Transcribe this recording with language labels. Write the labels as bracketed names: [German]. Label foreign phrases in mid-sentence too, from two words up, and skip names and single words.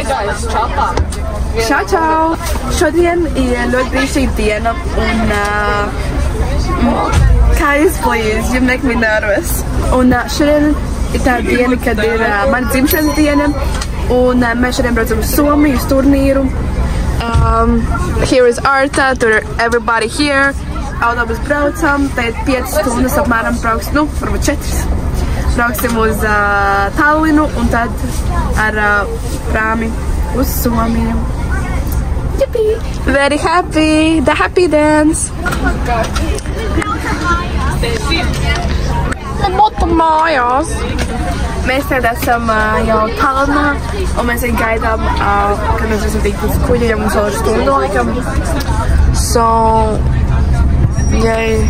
[Latvian] Čau, čau! Šodien ir ļoti brīnišķīga diena un kā izplīst, [English] you make me nervous. [Latvian] Un šodien ir tā diena, kad ir mana dzimšanas diena un mēs šodien braucam uz Somiju, uz turnīru. [English] Here is Arta, [Latvian] tur ir [English] everybody here. [Latvian] Autobus braucam, tad 5 stundas apmēram brauks, nu, varbūt 4. Brauksim uz Tallinu un tad ar prāmi uz Somiju. [English] Yippee! Very happy! The happy dance! [Latvian] Moto mājās! Mēs tagad esam jau Tallinā un mēs arī gaidām, kad mēs esam tikt uz kuģiem un vēl ar stundu laikam. [English] So, yay!